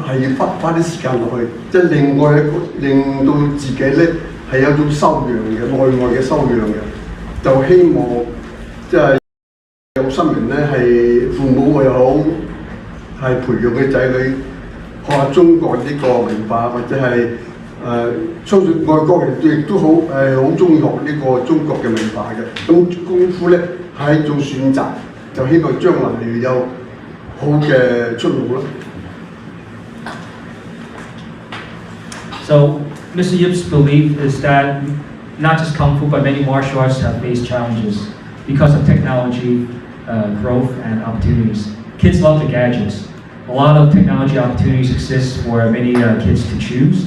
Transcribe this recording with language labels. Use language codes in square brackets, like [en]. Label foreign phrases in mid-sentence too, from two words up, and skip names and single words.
[yue] 係要花啲時間落去，即係令到自己咧係有種修養嘅內外嘅修養嘅，就希望即係有心人咧係父母又好，係培養嘅仔女學下中國呢個文化，或者係相信外國人亦都好好中意學呢個中國嘅文化嘅。咁功夫咧係一種選擇，就希望將來有好嘅出路咯。 [en] So, Mr. Yip's belief is that not just Kung Fu, but many martial arts have faced challenges because of technology, growth, and opportunities. Kids love the gadgets. A lot of technology opportunities exist for many kids to choose.